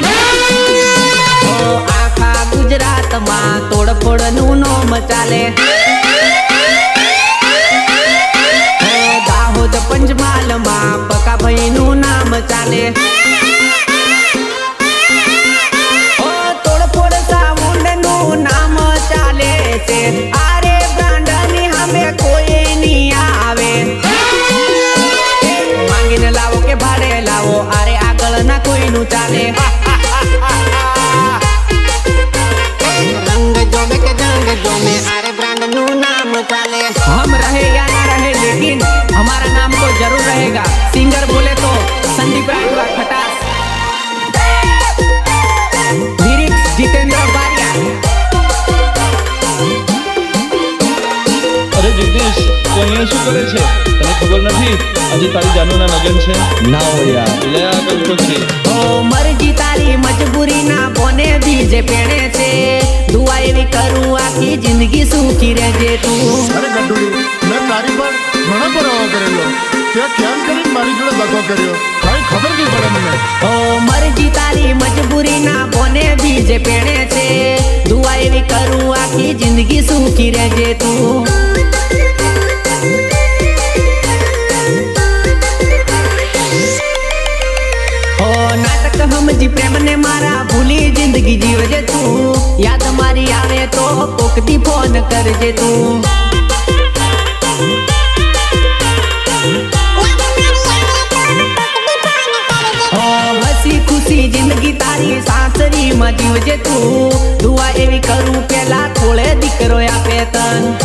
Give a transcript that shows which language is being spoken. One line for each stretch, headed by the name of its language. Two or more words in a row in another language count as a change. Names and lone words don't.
Gujarati: ઓ આખા ગુજરાતમાં તોડફોડ નું નોમ ચાલે ઓ દાહોદ પંચમહાલમાં પકાભાઈ નું નામ ચાલે ઓ તોડફોડ સાઉન્ડ નું નામ ચાલે છે આરે બ્રાન્ડ ની સામે કોઈ નહીં આવે માંગીને લાવો કે ભાડે લાવો આરે આગળ ના કોઈનું ચાલે રંગ જોમે કે જંગ જોમે આરે બ્રાન્ડ નું નામ ચાલે
Hindi: हम रहे या ना रहे लेकिन हमारा नाम तो जरूर रहेगा सिंगर बोले तो संदीप राठवा खटास लिरिक्स जितेंद्र बारिया
Gujarati: અરે જગદીશ તું અહીંયા શું કરે છે તને ખબર નથી આજે તારી જાનુના લગ્ન છે ના હોય યાર લે આ કઈ છોકરી ઓ મરજી તારી મજબૂરી ના બોને બીજે પેડે સે દુઆ એવી કરું આખી જિંદગી સુખી રહે તું અરે ગઢુડી મેં તારી પર ઘણો પરાવો કરેલો તે કેમ કરીને મારી જોડે દગો કર્યો કઈ ખબર નહીં પડે મને ઓ મરજી તારી મજબૂરી ના બોને બીજે પેડે સે દુઆ એવી કરું આખી જિંદગી સુખી રહે તું ઓ નાટક હમજી પ્રેમ ને મારા ભૂલી જિંદગી જીવજે તું યાદ મારી આવે તો કોક દી ફોન કરજે તું ઓ હસી ખુશી જિંદગી તારી સાસરી માં જીવજે તું દુઆ એવી કરું પેલા થોડે દીકરો આપે તન